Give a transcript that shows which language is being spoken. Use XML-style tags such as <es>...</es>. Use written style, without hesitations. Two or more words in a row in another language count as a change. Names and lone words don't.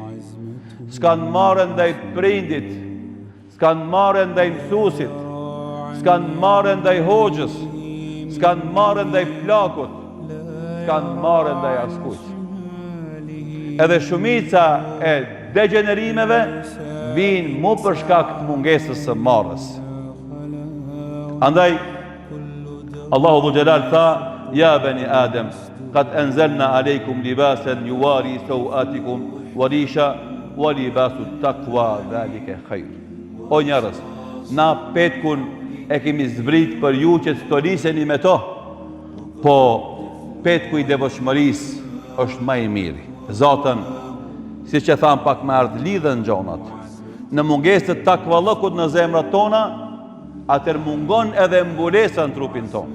<sq>S'kan marrë ndaj prindit, s'kan marrë ndaj mësuesit, s'kan marrë ndaj hoxhës, s'kan marrë ndaj plakut, s'kan marrë ndaj askujt. Edhe shumica e degenerimeve vinë mu për shkak të mungesës së marrës. Andaj Allahu Dhul Jalal tha:</sq> <ar>"يا بني آدم قد أنزلنا عليكم لباسا يواري سوآتكم وريشا ولباس التقوى ذلك خير."</ar> <sq>O njerëz, na petkun e kemi zbrit për ju që stoliseni me to, po petku i devotshmërisë është më i miri. Zotën, siç e tham pak më ardh, lidhen gjonat. Në mungesë të takvallëkut në zemrat tona, atër mungon edhe mbulesa në trupin ton.</sq>